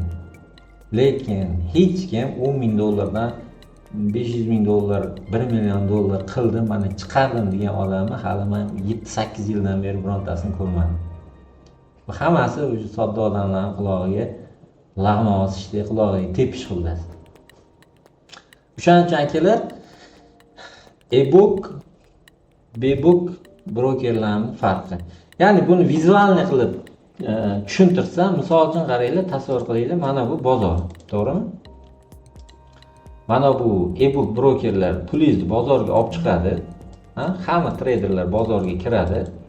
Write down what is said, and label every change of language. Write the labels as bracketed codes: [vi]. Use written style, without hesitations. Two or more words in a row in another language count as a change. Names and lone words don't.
[uz] Lekin hech kim $10,000 dan $500,000, $1 million qildim, mana chiqardim degan odamni hali men 7-8 yildan beri birontasini ko'rmadim. Bu hammasi o'sha sodda odamlarning qulog'iga lag'ma osishda, qulog'iga tepish xullas. O'shaning uchun akalar, [en] e-book, b-book [uz] brokerlarning farqi. Ya'ni buni vizualni qilib tushuntirsam, misol uchun qaranglar, tasavvur qilinglar, mana bu bozor, to'g'rimi? Mana bu e-book brokerlar pulingizni bozorga olib chiqadi. Hamma treyderlar bozorga kiradi.